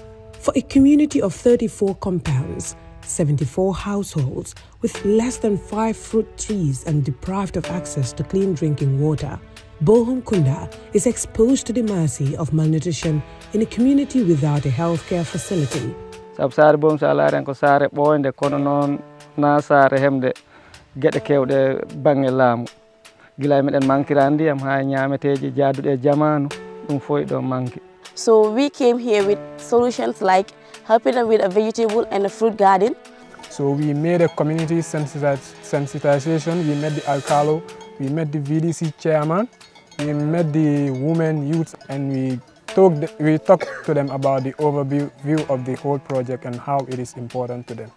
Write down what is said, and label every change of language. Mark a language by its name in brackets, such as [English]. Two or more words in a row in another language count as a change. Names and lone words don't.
[English] For a community of 34 compounds, 74 households with less than 5 fruit trees and deprived of access to clean drinking water, Bohum Kunda is exposed to the mercy of malnutrition in a community without a healthcare facility. [Fula] Sare bom salaren ko sare boynde kono non na sare hemde gede kewde bange laamu gila meden mankirandi am ha nyaameteji jaadude jamanu dum foy do manki. [English] So we came here with solutions like helping them with a vegetable and a fruit garden. So we made a community sensitization. We met the alcalo, we met the VDC chairman, we met the women, youth, and we talked to them about the overview of the whole project and how it is important to them.